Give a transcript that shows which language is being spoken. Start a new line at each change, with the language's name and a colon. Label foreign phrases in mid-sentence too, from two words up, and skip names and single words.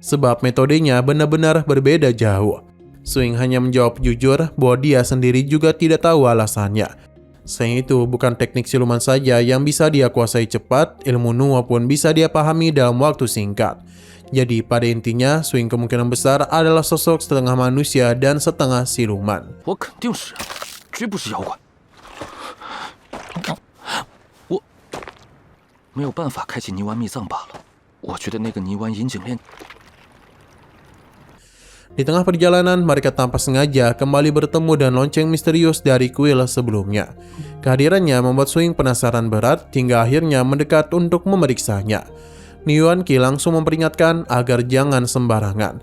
Indonesian: sebab metodenya benar-benar berbeda jauh. Swing hanya menjawab jujur bahwa dia sendiri juga tidak tahu alasannya. Selain itu, bukan teknik siluman saja yang bisa dia kuasai cepat, ilmu Nuwa pun bisa dia pahami dalam waktu singkat. Jadi pada intinya, Swing kemungkinan besar adalah sosok setengah manusia dan setengah siluman.
Chinese: 我肯定是人，绝不是妖怪。我没有办法开启泥丸秘藏罢了。我觉得那个泥丸引颈链。
Indonesian: Di tengah perjalanan, mereka tanpa sengaja kembali bertemu dengan lonceng misterius dari kuil sebelumnya. Kehadirannya membuat Swing penasaran berat hingga akhirnya mendekat untuk memeriksanya. Yuan Qi langsung memperingatkan agar jangan sembarangan.